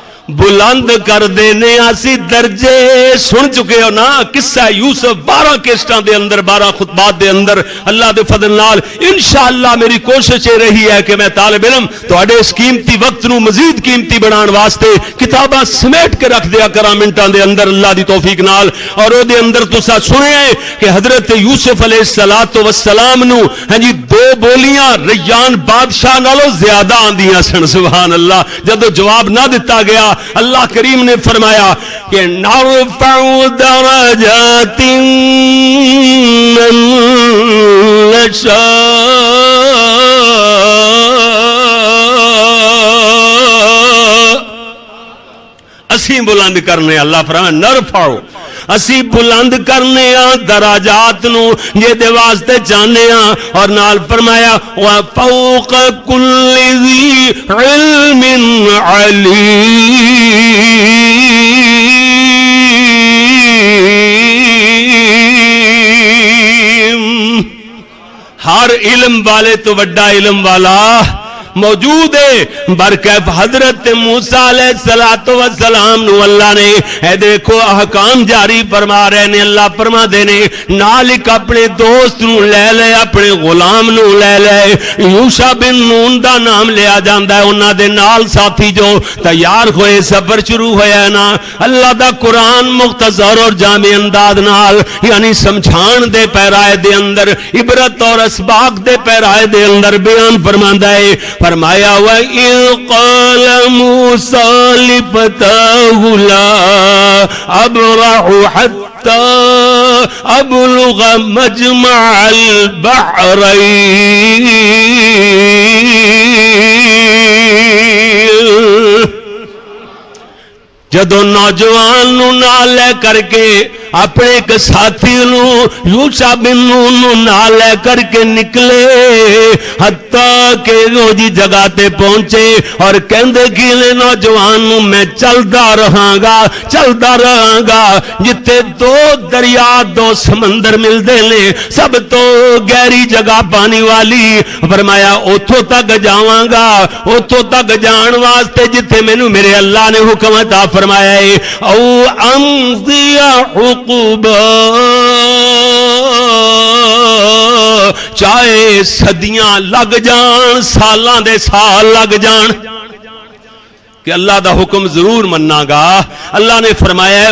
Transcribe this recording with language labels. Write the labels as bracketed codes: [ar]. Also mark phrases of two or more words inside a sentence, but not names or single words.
[pa] بلند کر دینے اسی درجے سن چکے ہو نا قصہ یوسف 12 کیسٹاں دے اندر 12 خطبات دے اندر اللہ دے فضل نال انشاءاللہ میری کوشش یہ رہی ہے کہ میں طالب علم تواڈے اس قیمتی وقت نو مزید قیمتی بنان واسطے کتاباں سمیٹ کے رکھ دیا کراں منٹاں دے اندر اللہ دی توفیق نال اور او دے اندر تساں سنیا کہ حضرت یوسف علیہ السلام نو ہاں جی 2 بولیاں ریان بادشاہ نالوں زیادہ آندیاں سن سبحان اللہ جدو جواب نہ دیتا گیا اللہ کریم نے فرمایا کہ [ar] نرفع درجات من نشاء [pa] اسی بلند کرنے اللہ فرمایا نرفعو اسی بلند کرنے دراجات نو یہ دے واسطے چاہنے اور نال فرمایا [ar] وَفَوْقَ كُلِّ ذِي عِلْمٍ عَلِيمٍ [pa] ہر علم والے تو بڑا علم والا موجود ہے برکیف حضرت موسیٰ علیہ السلام نو اللہ نے اے دیکھو احکام جاری فرما رہے نے اللہ فرما دینے نالک اپنے دوست نو لے لے اپنے غلام نو لے لے یوشع بن نون دا نام لیا جاندہ ہے انہاں دے نال ساتھی جو تیار ہوئے سفر شروع ہویا ہے نا اللہ دا قرآن مختصر اور جامع انداز نال یعنی سمجھان دے پیرائے دے اندر عبرت اور اسباق دے پیرائے دے اندر بیان فرماندہ ہے فرمایا [ar] وَإِذْ قَالَ مُوسَىٰ لِفَتَاهُ لَا أَبْرَحُ حَتَّى أَبْلُغَ مَجْمَعَ الْبَحْرَيْنِ [pa] جدو نوجوان نو نالے کر کے اپنے ایک ساتھی نو یوشع بن نون نو نالے کر کے نکلے حتیٰ کہ وہ جی جگہ تے پہنچے اور کہندے گیلے نوجوان نو میں چلدا رہاں گا جتے 2 دریا 2 سمندر مل دے لے سب تو گہری جگہ پانی والی فرمایا اتھوں تک جاواں گا اتھوں تک جان واسطے جتے مینوں میرے اللہ نے حکم عطا فرمایا ہے [ar] او امضی عقوبا [pa] چاہے صدیاں لگ جان سالاں دے سال لگ جان کہ اللہ دا حکم ضرور مننا گا اللہ نے فرمایا ہے